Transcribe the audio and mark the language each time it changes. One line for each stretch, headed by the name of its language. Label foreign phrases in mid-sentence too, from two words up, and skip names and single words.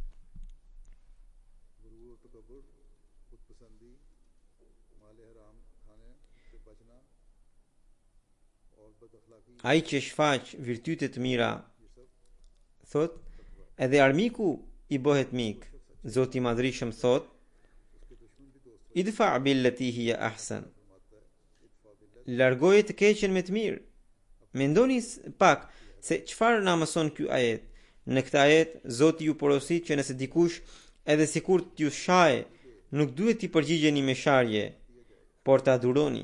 Albanian: Ai që shfaq virtyte të mira, thot, edhe armiku i bëhet mik. Zoti i Madhrishëm thot,
Arabic: ادفع بالتي هي أحسن.
Albanian: Largoje të keqen me të mirë. Mendoni pak se çfarë na mëson ky ajet. Në këtë ajet Zoti ju porosit që nëse dikush edhe sikur t'ju shajë, nuk duhet t'i përgjigjeni me sharje, por ta adhuroni.